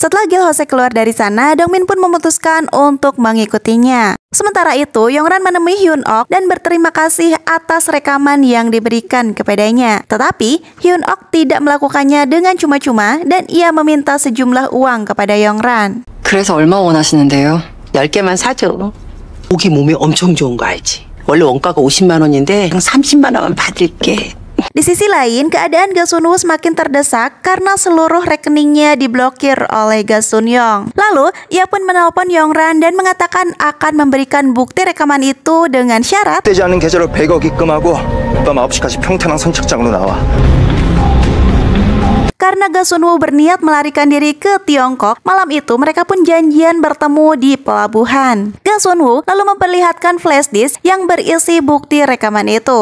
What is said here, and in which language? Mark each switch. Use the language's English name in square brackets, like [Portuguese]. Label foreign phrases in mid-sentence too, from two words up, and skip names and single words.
[Indonesian] Setelah Gil Hose keluar dari sana, Dongmin pun memutuskan untuk mengikutinya. Sementara itu, Yongran menemui Hyun-ok dan berterima kasih atas rekaman yang diberikan kepadanya. Tetapi, Hyun-ok tidak melakukannya dengan cuma-cuma dan ia meminta sejumlah uang kepada Yongran. [Korean] 그래서 얼마 원하시는데요? 10개만 사줘. 고기 몸에 엄청 좋은 거 알지? 원래 원가가 50만 원인데 30만 원만 받을게. [Indonesian] Di sisi lain, keadaan Ga Sun-woo semakin terdesak karena seluruh rekeningnya diblokir oleh Ga Sun-young. Lalu, ia pun menelpon Yongran dan mengatakan akan memberikan bukti rekaman itu dengan syarat [Korean] 떼지 않은 계좌로 100억 입금하고 밤 9시까지 평탄항 선착장으로 나와. [Indonesian] Karena Ga Sun-woo berniat melarikan diri ke Tiongkok, malam itu mereka pun janjian bertemu di pelabuhan. Ga Sun-woo lalu memperlihatkan [English] flash disk [Indonesian] yang berisi bukti rekaman itu.